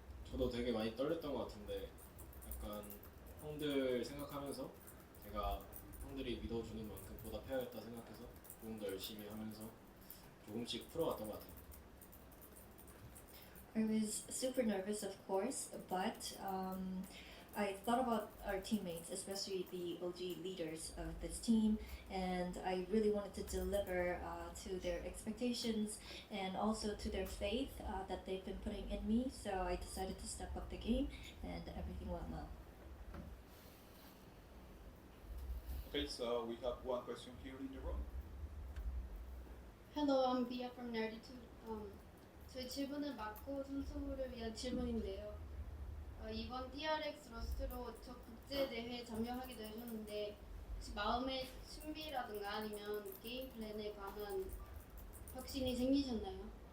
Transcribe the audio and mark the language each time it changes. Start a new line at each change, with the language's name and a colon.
Korean: 저도 되게 많이 떨렸던 것 같은데 약간 형들 생각하면서 제가 형들이 믿어주는 만큼 보답해야겠다 생각해서 조금 더 열심히 하면서 조금씩 풀어갔던 것 같아요.
English: I was super nervous, of course, but I thought about our teammates, especially the OG leaders of this team, and I really wanted to deliver to their expectations and also to their faith that they've been putting in me. So I decided to step up the game, and everything went well. Okay, so we have one question here in the room. Hello, I'm Bia from Nerditude.
Korean: 저희 질문은 마코 선수를 위한 질문인데요. 이번 TRX 러스트로 저 국제 대회에 참여하게 되셨는데 혹시 마음의 준비라든가 아니면 게임 플랜에 관한 확신이 생기셨나요?